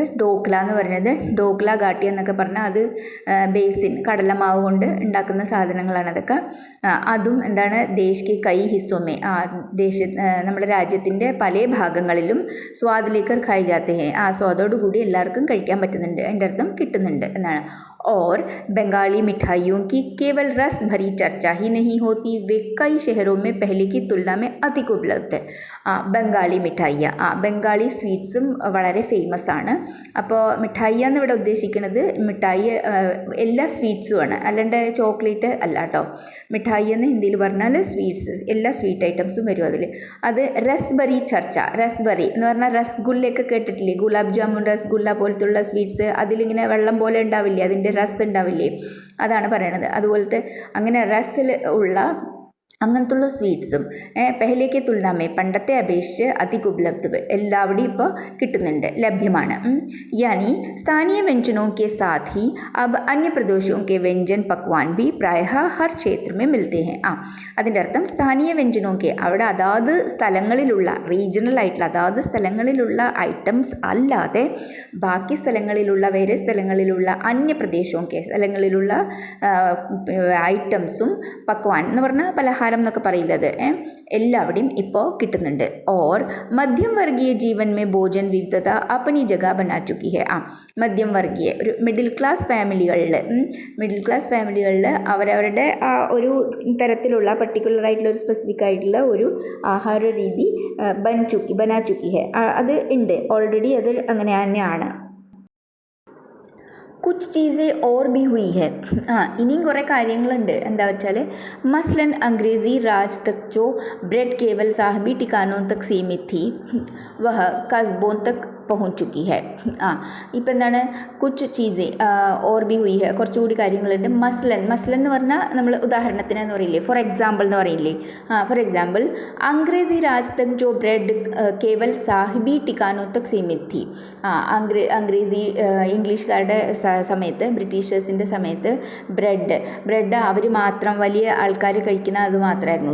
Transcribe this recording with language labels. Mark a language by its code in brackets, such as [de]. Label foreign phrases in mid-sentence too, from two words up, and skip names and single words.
[ml] ഡോക്ല എന്ന് പറയുന്നത്, ഡോക്ല ഗാഠിയ എന്നൊക്കെ പറഞ്ഞാൽ അത് ബേസിൻ കടലമാവ് കൊണ്ട് ഉണ്ടാക്കുന്ന സാധനങ്ങളാണ് അതൊക്കെ. അതും എന്താണ്, [hi] देश के कई हिस्सों में, [ml] നമ്മുടെ രാജ്യത്തിൻ്റെ പല ഭാഗങ്ങളിലും [hi] स्वाद लेकर खाए जाते हैं, [ml] ആ സ്വാദോടുകൂടി എല്ലാവർക്കും കഴിക്കാൻ പറ്റുന്നുണ്ട്, അതിൻ്റെ അർത്ഥം കിട്ടുന്നുണ്ട് എന്നാണ്. [hi] और बंगाली मिठाइयों की केवल रस भरी चर्चा ही नहीं होती, वे कई शहरों में पहले की तुलना में अधिक उपलब्ध है. बंगाली मिठाइयां, [ml] ബംഗാളി സ്വീറ്റ്സും വളരെ ഫേമസ് ആണ്. അപ്പോൾ മിഠായിയ എന്ന് ഇവിടെ ഉദ്ദേശിക്കുന്നത് മിഠായി എല്ലാ സ്വീറ്റ്സുമാണ്, അല്ലാണ്ട് ചോക്ലേറ്റ് അല്ല കേട്ടോ. മിഠായി എന്ന് ഹിന്ദിയിൽ പറഞ്ഞാൽ സ്വീറ്റ്സ്, എല്ലാ [en] sweet items [ml] വരും അതിൽ. അത് [hi] रस भरी चर्चा, [ml] റസ്ബറി എന്ന് പറഞ്ഞാൽ രസഗുല്ലയൊക്കെ കേട്ടിട്ടില്ലേ, ഗുലാബ് ജാമുൻ രസഗുല്ല പോലത്തുള്ള സ്വീറ്റ്സ്, അതിലിങ്ങനെ വെള്ളം പോലെ ഉണ്ടാവില്ലേ, അതിൻ്റെ രസ് ഉണ്ടാവില്ലേ, അതാണ് പറയണത്. അതുപോലത്തെ അങ്ങനെ രസിൽ ഉള്ള അങ്ങനത്തുള്ള സ്വീറ്റ്സും [hi] पहले की तुलना में [ml] പണ്ടത്തെ അപേക്ഷിച്ച് [hi] अधिक उपलब्ध [ml] എല്ലാവിടെയും ഇപ്പോൾ കിട്ടുന്നുണ്ട്, ലഭ്യമാണ്. [hi] यानी स्थानीय व्यंजनों के साथ ही अब अन्य प्रदेशों के व्यंजन पकवान भी प्रायः हर क्षेत्र में मिलते हैं. [ml] അതിൻ്റെ അർത്ഥം [hi] स्थानीय व्यंजन [ml] അവിടെ അതാത് സ്ഥലങ്ങളിലുള്ള റീജിയണൽ ആയിട്ടുള്ള അതാത് സ്ഥലങ്ങളിലുള്ള ഐറ്റംസ് അല്ലാതെ ബാക്കി സ്ഥലങ്ങളിലുള്ള വേറെ സ്ഥലങ്ങളിലുള്ള അന്യപ്രദേശമൊക്കെ സ്ഥലങ്ങളിലുള്ള ഐറ്റംസും പക്വാൻ എന്ന് പറഞ്ഞാൽ പലഹാരം എന്നൊക്കെ പറയില്ലത് എല്ലാവിടെയും ഇപ്പോൾ കിട്ടുന്നുണ്ട്. [hi] और मध्यम वर्गीय जीवन में भोजन विविधता अपनी जगह बना चुकी है. मध्यम वर्गीय [ml] ഒരു [en] middle class families [ml] അവരവരുടെ ആ ഒരു തരത്തിലുള്ള പർട്ടിക്കുലർ ആയിട്ടുള്ള ഒരു സ്പെസിഫിക് ആയിട്ടുള്ള ഒരു ആഹാര രീതി [hi] बना चुकी है, [ml] അത് ഉണ്ട് ഓൾറെഡി, അത് അങ്ങനെ തന്നെയാണ്. [hi] कुछ चीज़ें और भी हुई है. [ml] ഇനിയും കുറേ കാര്യങ്ങളുണ്ട്. എന്താ വെച്ചാൽ [hi] मसलन अंग्रेज़ी राज तक जो ब्रेड केवल साहबी ठिकानों तक सीमित थी, वह कस्बों तक पहुँच चुकी है. [ml] ഇപ്പം എന്താണ്, [hi] कुछ चीज़ें और भी हुई है, [ml] കുറച്ചുകൂടി കാര്യങ്ങളുണ്ട്. മസ്ലൻ എന്ന് പറഞ്ഞാൽ നമ്മൾ ഉദാഹരണത്തിന് എന്ന് പറയില്ലേ, [en] for example [ml] എന്ന് പറയില്ലേ. [en] for example [hi] अंग्रेज़ी राज तक जो ब्रेड केवल साहबी ठिकानों तक सीमित थी. [ml] അംഗ്രേസി ഇംഗ്ലീഷുകാരുടെ സമയത്ത്, ബ്രിട്ടീഷേഴ്സിൻ്റെ സമയത്ത് ബ്രെഡ് അവർ മാത്രം വലിയ ആൾക്കാർ കഴിക്കുന്ന അത് മാത്രമായിരുന്നു.